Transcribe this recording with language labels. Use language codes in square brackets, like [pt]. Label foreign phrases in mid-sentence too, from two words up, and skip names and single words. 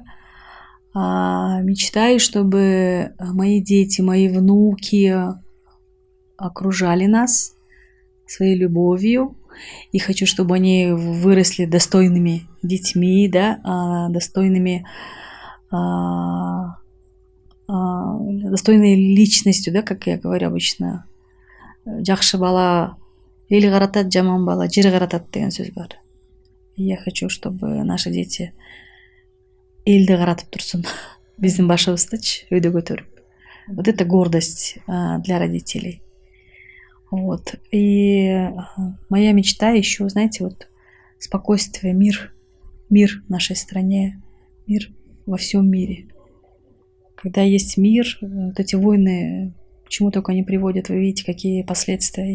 [ru] Мечтаю, чтобы мои дети, мои внуки окружали нас своей любовью. И хочу, чтобы они выросли достойными детьми, да, достойной личностью, да, как я говорю обычно. [ky] Жакшы бала эл каратат, жаман бала жер каратат деген сөз бар. [ru] Я хочу, чтобы наши дети [ky] элди каратып турсун, биздин башыбыздычы өйдө көтөрүп. [ru] Вот это гордость для родителей. Вот. И моя мечта еще, знаете, вот спокойствие, мир в нашей стране, мир во всем мире. Когда есть мир, вот эти войны, к чему только они приводят, вы видите, какие последствия.